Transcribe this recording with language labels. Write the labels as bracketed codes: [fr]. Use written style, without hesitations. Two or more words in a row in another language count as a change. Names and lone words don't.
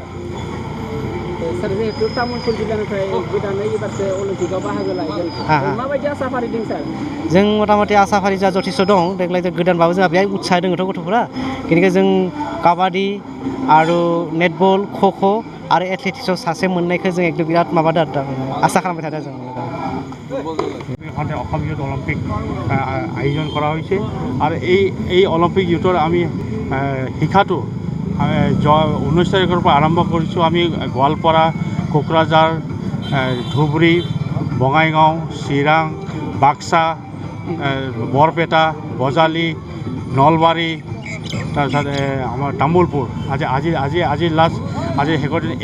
[brx] सार जिहेतु तामुलपुर जिल्लानिफ्राय गोदानै एबारसो अलिम्पिकआव बाहागो लागोन, माबायदि आसाफारि दं सार? जों मटामटि आसाफारि जा जथेस्थ' दं। देग्लाय गोदानबाबो जोंहा बेहाय उत्साह दङथ' गथ'फोरा, बेनिखायनो जों काबाडि आरो नेटबल, ख'ख' आरो एथलेटिक्सआव सासे मोननायखौ जों एकदम बिराद माबादों, आसा खालामबाय थादों जों। [as] অসম ইউথ অলিম্পিক আয়োজন কৰা হৈছে আৰু এই অলিম্পিক ইউথৰ আমি শিক্ষাটো 19 তাৰিখৰ পৰা আৰম্ভ কৰিছোঁ। আমি গোৱালপাৰা, কোকৰাঝাৰ, ধুবুৰী, বঙাইগাঁও, চিৰাং, বাক্সা, বৰপেটা, বজালী, নলবাৰী, তাৰপিছত আমাৰ তামোলপুৰ, আজি লাষ্ট, আজি শেষৰ দিন।